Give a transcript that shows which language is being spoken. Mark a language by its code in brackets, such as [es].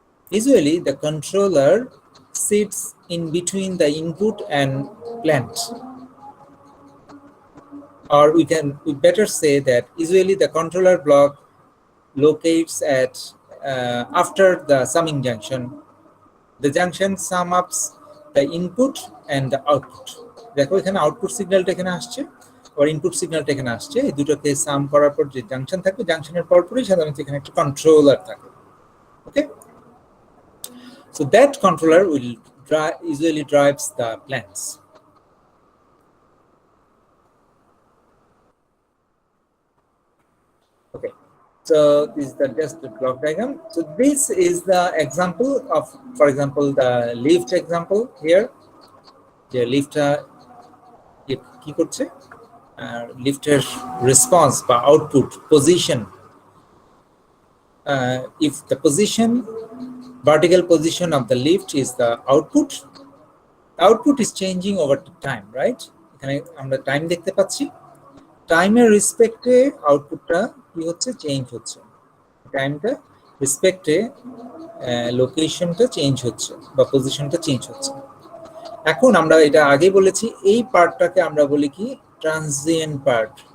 [en] Usually the controller sits in between the input and plant, or we better say that usually the controller block locates at after the summing junction. The junction sum ups the input and the output. [bn] দেখো এখানে output সিগন্যালটা এখানে আসছে আর input সিগন্যালটা এখানে আসছে, এই দুটোকে সাম করার পর যে জাংশন থাকবে, জাংশনের পরপরই সাধারণত এখানে একটা কন্ট্রোলার থাকে। [en] Okay, so that controller will usually drives the plants. Okay, so this is just the block diagram. So this is the example of, for example, the lift example here. The lift [bn] কি করছে, [en] lifter response বা output position. If the vertical position of the lift is the output is changing over the time, right? [bn] এখানে আমরা time দেখতে পাচ্ছি, টাইমের রেসপেক্টে আউটপুটটা কি হচ্ছে, চেঞ্জ হচ্ছে। টাইমটা রেসপেক্টে লোকেশনটা চেঞ্জ হচ্ছে বা পজিশনটা চেঞ্জ হচ্ছে। এখন আমরা এটা আগে বলেছি, এই পার্টটাকে আমরা বলি কি ট্রানজিয়েন্ট পার্ট।